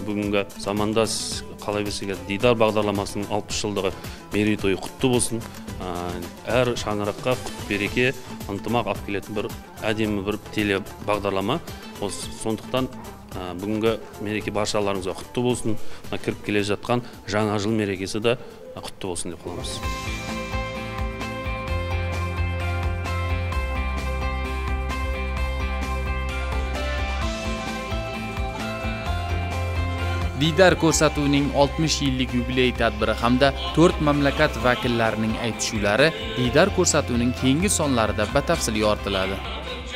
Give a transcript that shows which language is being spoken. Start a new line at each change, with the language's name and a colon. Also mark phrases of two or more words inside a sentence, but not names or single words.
Kazakh: Бүгінгі замандас қалай берсеге Дидар бағдарламасының 60 жылдығы мерейтойы құтты болсын. Әр шаңыраққа құт береке, ынтымақ алып келетін бір әдемі бір теле бағдарлама. Сондықтан бүгінгі мереке баршаларыңызға құтты болсын. Кіріп келе жатқан жаңа жыл мерекесі де құтты болсын деп қаламыз.
Uzbek: Didar ko'rsatuvining 60 yillik yubiley tadbiri hamda 4 mamlakat vakillarining aytishuvlari Didar ko'rsatuvining keyingi sonlarida batafsil yoritiladi.